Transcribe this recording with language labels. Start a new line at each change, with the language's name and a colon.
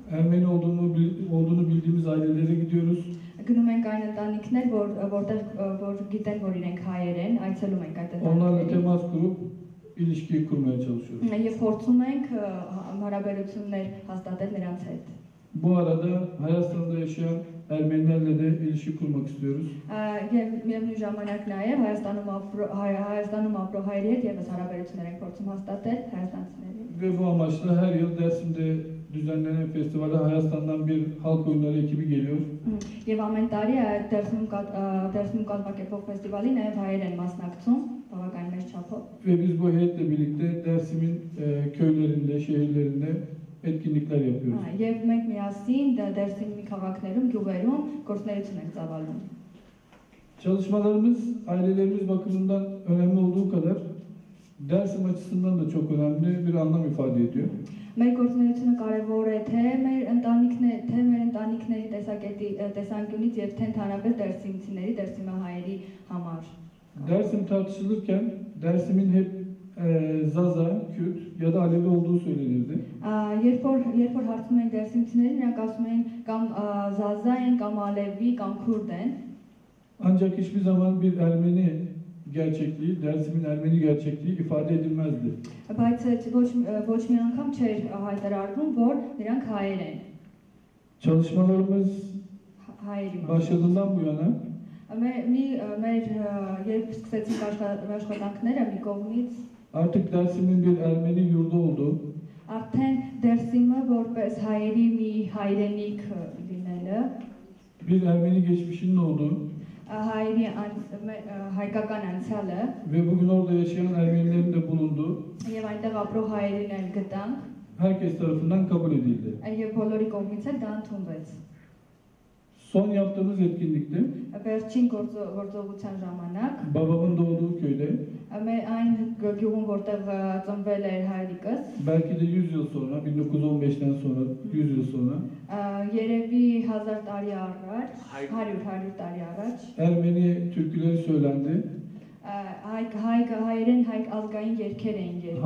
Turkish: Ermeni olduğunu bildiğimiz ailelere gidiyoruz.
Armenian: Գնում ենք այն ընտանիքներ, որ գիտեն, որ իրենք հայեր են, այցելում ենք այդ
Turkish: Onlarla
Armenian: ընտանիքներին։
Turkish: temas kurup ilişkiyi kurmaya çalışıyoruz.
Armenian: Եվ փորձում ենք հարաբերություններ հաստատել նրանց հետ։
Turkish: Bu arada Hayastanda yaşayan Ermenilerle de ilişki kurmak istiyoruz.
Armenian: Եվ միևնույն ժամանակ նաև Հայաստանում ապրող հայերի հետ եւս հարաբերություններ ենք փորձում հաստատել հայաստանցիների։
Turkish: Ve bu amaçla her yıl Dersim'de düzenlenen festivale Hayastan'dan bir halk oyunları ekibi geliyor.
Armenian: Եվ ամեն տարի Դերսիմում կազմակերպվող ֆեստիվալի նաև հայեր են մասնակցում, բավական մեծ չափով։
Turkish: Ve biz bu heyetle birlikte Dersim'in köylerinde, şehirlerinde etkinlikler yapıyoruz.
Armenian: Եվ մենք միասին Դերսիմի քաղաքներում, գյուղերում գործունեություն ենք ծավալում։
Turkish: Çalışmalarımız ailelerimiz bakımından önemli olduğu kadar Dersim açısından da çok önemli bir anlam ifade ediyor.
Armenian: Մեր գործունեությունը կարևոր է թե մեր ընտանիքների տեսանկյունից եւ թե ընդհանրապես դերսիմցիների, դերսիմահայերի համար։
Turkish: Dersim tartışılırken Dersim'in hep Zaza, Kürt ya da Alevi olduğu söylenirdi.
Armenian: Երբ որ հարցնում են դերսիմցիներին, նրանք ասում են կամ Զազա են, կամ Ալևի, կամ Քուրդ են։
Turkish: Ancak hiçbir zaman bir Ermeni gerçekliği, Dersim'in Ermeni gerçekliği ifade edilmezdi.
Armenian: Բայց ոչ մի անգամ չէր հայտարարվում, որ նրանք հայեր են։
Turkish: Çalışmalarımız
Armenian: Հայերի մասին։
Turkish: başladığından bu yana
Armenian: Երբ սկսեցինք աշխատանքները մի կողմից,
Turkish: artık Dersim'in bir Ermeni yurdu olduğu,
Armenian: արդեն Դերսիմը որպես հայերի մի հայրենիք լինելը,
Turkish: bir Ermeni geçmişinin olduğu
Armenian: հայերի հայկական անցյալը
Turkish: ve bugün orada yaşayan Ermenilerin de bulunduğu
Armenian: եւ այնտեղ ապրող հայերին էլ գտանք
Turkish: herkes tarafından kabul edildi.
Armenian: եւ բոլորի կողմից էլ դա ընդունվեց։
Turkish: Son yaptığımız etkinlikte
Armenian: Վերջին գործողության ժամանակ
Turkish: babamın doğduğu köyde
Armenian: այն գյուղում որտեղ ծնվել էր հայրիկս,
Turkish: belki de 100 yıl sonra, 1915'ten sonra, 100 yıl sonra
Armenian: երևի 1000 տարի առաջ, 100 տարի առաջ
Turkish: Ermeni türküleri söylendi,
Armenian: հայերեն հայ ազգային երգեր էին երգում։